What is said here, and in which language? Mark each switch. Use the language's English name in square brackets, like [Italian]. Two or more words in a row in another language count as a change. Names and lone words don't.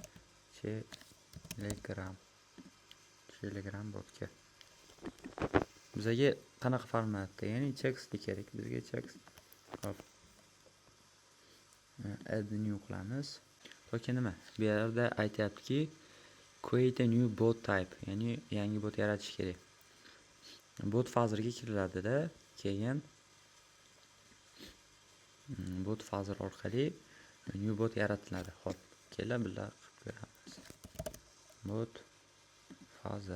[Uzbek] Telegram botga. Bizga qanaqa formatda, ya'ni text kerak bizga, text. Xo'p, [English] add new [Uzbek] qilamiz. To'ki nima? Bu yerda aytayaptiki, [English] create a new bot type, [Uzbek] ya'ni yangi bot yaratish kerak. Bot fazerga kiriladi-da, keyin bot fazer orqali [English] new bot [Uzbek] yaratiladi. Xo'p, keling birga qilib ko'ramiz. Bot fazer.